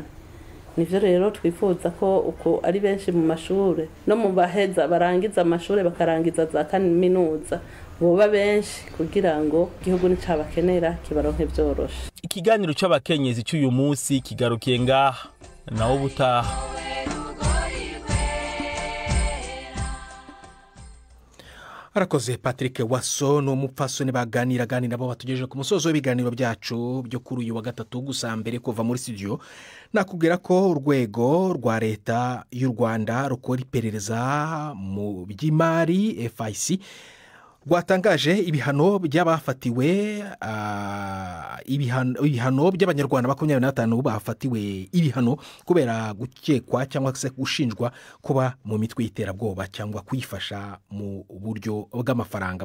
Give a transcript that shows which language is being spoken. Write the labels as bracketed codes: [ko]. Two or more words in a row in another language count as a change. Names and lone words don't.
[rn] Nivyo rero twifuza ko uko ari benshi mu mashure no mu baheza barangiza amashure bakarangiza za kaminuza boba benshi, kugira ngo igihugu nicabakenera kibaronke vyoroshe. Ikiganiro c'abakenyezi cy'uyu munsi kigarukiye ngaha, naho butaha. Arakoze Patrick Waso no mupfasoni baganira nabo batugejeje ku musozo w'ibiganiro byacu byo kuri uyu wa gatatu. [rw] Gusa mbere kuva muri studio nakubwira ko urwego rwa leta y'u Rwanda rukora iperereza mu by'imari FIC rwatangaje ibihano by'abafatiwe ibihano by'abanyarwanda 25 bafatiwe ibihano kubera gukekwa cyangwa se gushinjwa kuba mu mitwe y'iterabwoba cyangwa kwifasha mu buryo bw'amafaranga.